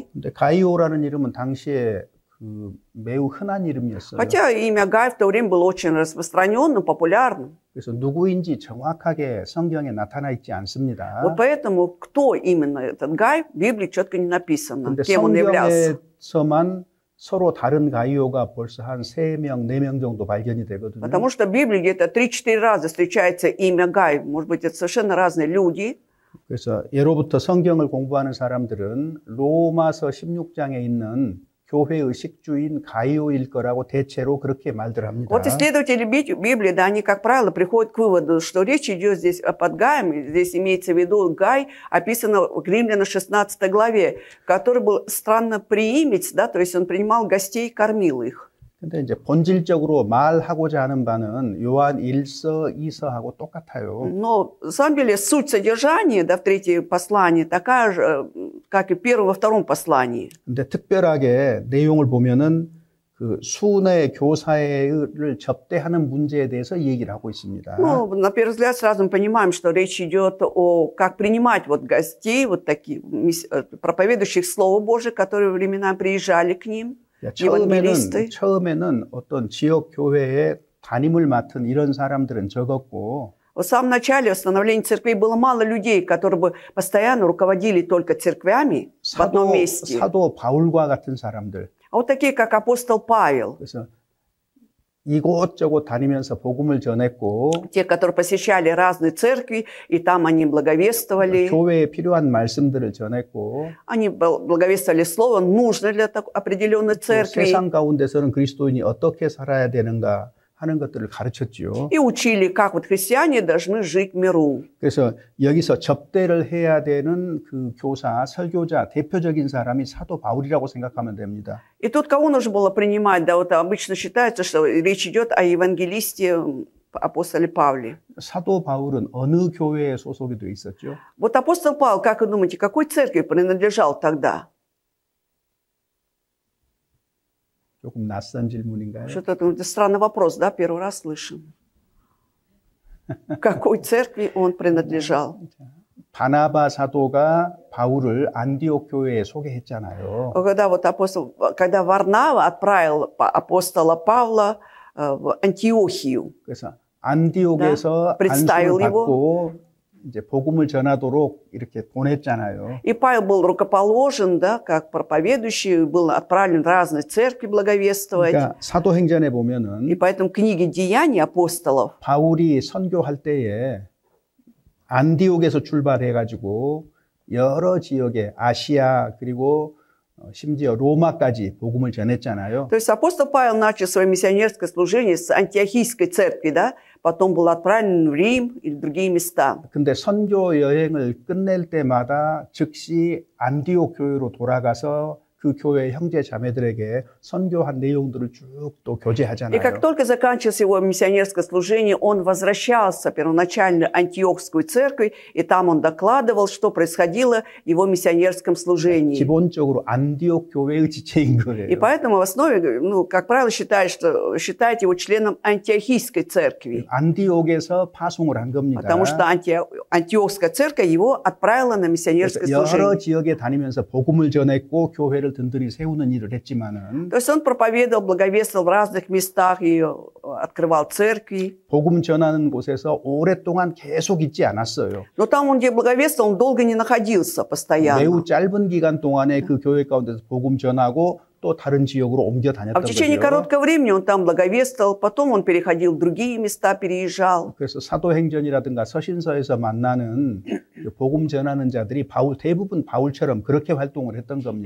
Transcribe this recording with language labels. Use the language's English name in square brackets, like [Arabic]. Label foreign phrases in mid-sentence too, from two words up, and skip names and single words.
[Korean] 근데 가이오라는 이름은 당시에 매우 흔한 이름이었어요. [Russian] Хотя имя Гай в то время было очень распространенным, популярным. [Korean] 그래서 누구인지 정확하게 성경에 나타나 있지 않습니다. [Russian] Вот поэтому, кто именно этот Гай, в Библии четко не написано, [Korean] 근데 [Russian] кем он являлся. [Korean] 성경에서만 서로 다른 가이오가 벌써 한 3명, 4명 정도 발견이 되거든요. [Russian] Потому что в Библии где-то 3-4 раза встречается имя Гай. Может быть, это совершенно разные люди. [Korean] 그래서 예로부터 성경을 공부하는 사람들은 로마서 16장에 있는 교회의 식주인 가이오일 거라고 대체로 그렇게 말들 합니다. [Russian] Вот исследователи Библии, да, они, как правило, приходят к выводу, что речь идет здесь под Гаем, здесь имеется в виду Гай, описано в Римлянам 16 главе, который был странноприимец, да, то есть он принимал гостей, кормил их. [Korean] 근데 이제 본질적으로 말하고자 하는 바는 요한 1서, 2서하고 똑같아요. [Russian] Но, на самом деле, суть содержания, да, в третьем послании такая же, как и в первом, во втором послании. [Korean] 근데 특별하게 내용을 보면은 그 순회 교사를 접대하는 문제에 대해서 얘기를 하고 있습니다. [Russian] Ну, на первый взгляд сразу мы понимаем, что речь идет о как принимать вот гостей, вот таких проповедующих Слово Божие, которые временами приезжали к ним. [Korean] 처음에는 어떤 지역 교회에 담임을 맡은 이런 사람들은 적었고, [Russian] В самом начале становления церквей было мало людей, которые бы постоянно руководили только церквями в одном месте. [Korean] 사도 바울과 같은 사람들. [Russian] А вот такие, как апостол Павел. [Korean] 그래서 이곳저곳 다니면서 복음을 전했고, [Russian] те, которые посещали разные церкви, и там они благовествовали. [Korean] 교회에 필요한 말씀들을 전했고, [Russian] они благовествовали слово, нужно для определенной церкви. [Korean] 세상 가운데서는 그리스도인이 어떻게 살아야 되는가 하는 것들을 가르쳤지요. [Russian] И учили, как вот христиане должны жить в миру. [Korean] 그래서 여기서 접대를 해야 되는 그 교사, 설교자, 대표적인 사람이 사도 바울이라고 생각하면 됩니다. [Russian] И тут кого нужно было принимать? Да, вот обычно считается, что речь идет о евангелисте апостоле Павле. [Korean] 사도 바울은 어느 교회에 소속이 되어 있었죠? [Russian] Вот апостол Павел, как вы думаете, какой церкви принадлежал тогда? [Korean] 조금 낯선 질문인가요? [Russian] Что-то это странный вопрос, да, первый раз слышим. Какой церкви он принадлежал? [Korean] 바나바 사도가 바울을 안디옥 교회에 소개했잖아요. [Russian] Когда Варнава отправил апостола Павла в Антиохию, [Korean] 그래서 안디옥에서 안수를 받고 이제 복음을 전하도록 이렇게 보냈잖아요. [Russian] И Павел был рукоположен, да, как проповедующий, был отправлен в разные церкви благовествовать. [Korean] 그러니까 사도행전에 보면은 [Russian] И поэтому в книге Деяний апостолов [Korean] 바울이 선교할 때에 안디옥에서 출발해가지고 여러 지역에 아시아 그리고 심지어 로마까지 복음을 전했잖아요. [Russian] То есть апостол Павел начал свое миссионерское служение с антиохийской церкви, да, потом был отправлен в Рим и в другие места. [Korean] 근데 선교 여행을 끝낼 때마다 즉시 안디옥 교회로 돌아가서 그 교회 형제 자매들에게 선교한 내용들을 쭉 또 교제하잖아요. [Russian] И как только заканчивалось его миссионерское служение, он возвращался первоначально в Антиохскую церковь, и там он докладывал, что происходило в его миссионерском служении. [Korean] 기본적으로 안디옥 교회의 지체인 거예요. [Russian] И поэтому в основе, ну, как правило, считают его членом Антиохийской церкви. [Korean] 안디옥에서 파송을 한 겁니다. [Russian] Потому что Антиохская церковь его отправила на миссионерское служение. [Korean] 여러 지역에 다니면서 복음을 전했고 교회를 든든히 세우는 일을 했지만은 [Russian] То есть он проповедовал, благовествовал в разных местах и открывал церкви. [Korean] 복음 전하는 곳에서 오랫동안 계속 있지 않았어요. [Russian] Но там, где благовествовал, он долго не находился постоянно. [Korean] 매우 짧은 기간 동안에 그 교회 가운데서 복음 전하고 또 다른 지역으로 옮겨 다녔던 [Russian] в течение [Korean] 거죠. [Russian] короткого времени он там благовествовал, потом он переходил в другие места, переезжал. [Korean] 그래서 사도행전이라든가 서신서에서 만나는 복음 전하는 자들이 대부분 바울처럼 그렇게 활동을 했던 겁니다.